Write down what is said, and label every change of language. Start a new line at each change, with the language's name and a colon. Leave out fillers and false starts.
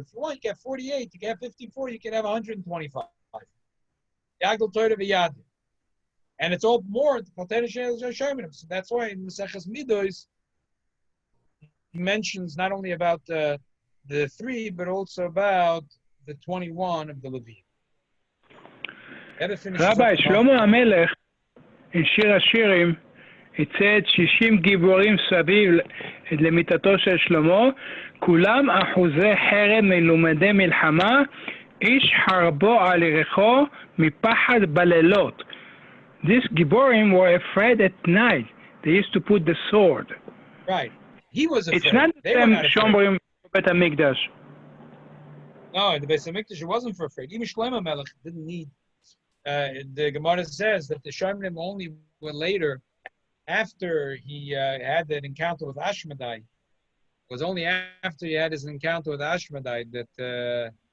English: If you want, you can have 48. You can have 54. You can have 125. Yagdal Torah v'Yad. And it's all more. So that's why in Maseches Midos he mentions not only about the 3, but also about the 21 of the Levim. Rabbi Shlomo HaMelech in Shir HaShirim, it said
Hebrew: 60 גיבורים סביב למיטתו של שלמה, כולם אחוזי חרב מלומדי מלחמה, איש חרבו על ירכו מפחד בלילות.
English: These גיבורים were afraid at night. They used to put the sword. Right. He was afraid. It's not the same shomrim Bet HaMikdash. No, in the Beis HaMikdash it wasn't for afraid. Even Shlomo Melech didn't need. The Gemara says that the Shomrim only were later, after he had that encounter with Ashmedai. It was only after he had his encounter with Ashmedai that.